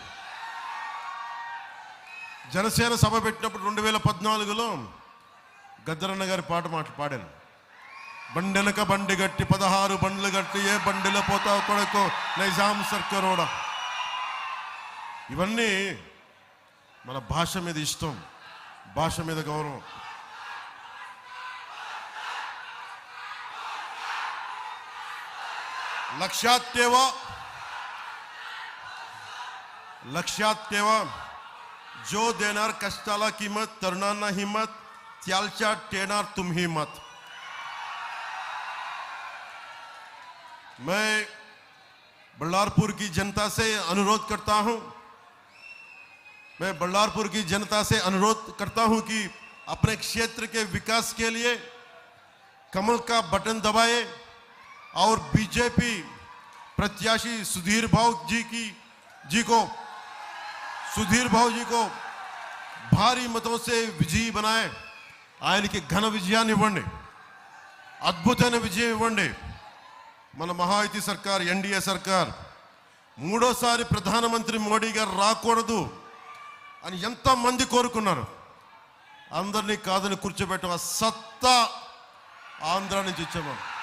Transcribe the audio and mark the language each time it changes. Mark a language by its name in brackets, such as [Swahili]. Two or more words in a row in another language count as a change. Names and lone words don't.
[Telugu] జనసేన సభ పెట్టినప్పుడు 2014లో గద్దరన్న గారి పాట పాడాను. బండెనక బండి గట్టి 16 బండ్లు గట్టి, ఏ బండిలో పోతావు కొడుకో నైజాం సర్కారోడా. ఇవన్నీ మన భాష మీద ఇష్టం, భాష మీద గౌరవం. [Marathi] लक्षात ठेवा, जो देणार कष्टाला किंमत, तरुणांना हिम्मत, त्यालच्या टेणार तुम्ही मत. [Hindi] मैं बल्लारपुर की जनता से अनुरोध करता हूं, कि अपने क्षेत्र के विकास के लिए कमल का बटन दबाए, और बीजेपी प्रत्याशी सुधीर भाव जी को भारी मतों से विजयी बनाए [Telugu] ఆయనకి ఘన విజయాన్ని ఇవ్వండి, అద్భుతమైన విజయం ఇవ్వండి. మన మహాయుతి సర్కార్, ఎన్డీఏ సర్కార్ మూడోసారి ప్రధానమంత్రి మోడీ గారు రాకూడదు అని ఎంతమంది కోరుకున్నారు. అందరినీ కాదని కూర్చోబెట్టిన సత్తా ఆంధ్ర నుంచి ఇచ్చాము.